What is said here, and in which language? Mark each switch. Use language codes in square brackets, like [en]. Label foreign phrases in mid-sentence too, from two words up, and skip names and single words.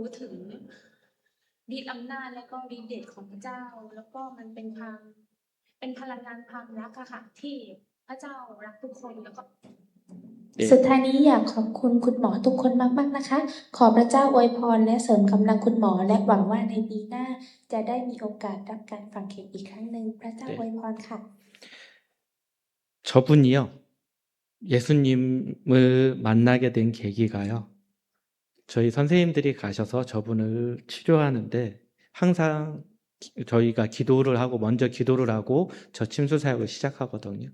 [th] ถึงฤทธิ์อำนาจและก็ฤทธิ์เดชของพระเจ้าแล้วก็มันเป็นพลังงานความรักอะค่ะที่พระเจ้ารักทุกคนแล้วก็สุดท้ายนี้อยากขอบคุณคุณหมอทุกคนมากๆนะคะขอพระเจ้าอวยพรและเสริมกำลังคุณหมอและหวังว่าในปีหน้าจะได้มีโอกาสรับการฝังเข็มอีกครั้งหนึ่งพระเจ้าอวยพรค่ะ [ko] 저분이요, 예수님을 만나게 된 계기가요, 저희 선생님들이 가셔서 저분을 치료하는데 항상 저희가 먼저 기도를 하고 저 침수 사역을 시작하거든요.